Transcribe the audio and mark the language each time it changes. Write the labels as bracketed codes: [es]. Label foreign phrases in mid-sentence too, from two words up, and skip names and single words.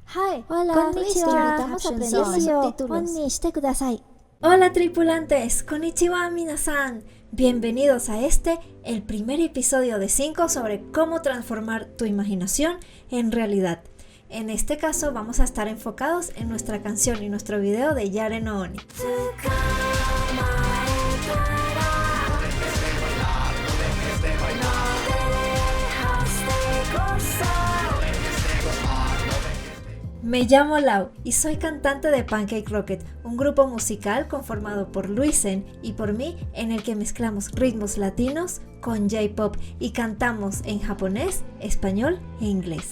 [en] Hi, [es] Hola, [ja] konnichiwa. [es] estamos aprendiendo [ja] ですよ. [es] subtítulos. [ja] 本にしてください. [es] Hola tripulantes, [ja] こんにちは皆さん. [es] Bienvenidos a el primer episodio de 5 sobre cómo transformar tu imaginación en realidad. En este caso vamos a estar enfocados en nuestra canción y nuestro video de Yare no Oni. Me llamo Lau y soy cantante de Pancake Rocket, un grupo musical conformado por Luisen y por mí en el que mezclamos ritmos latinos con J-pop y cantamos en japonés, español e inglés.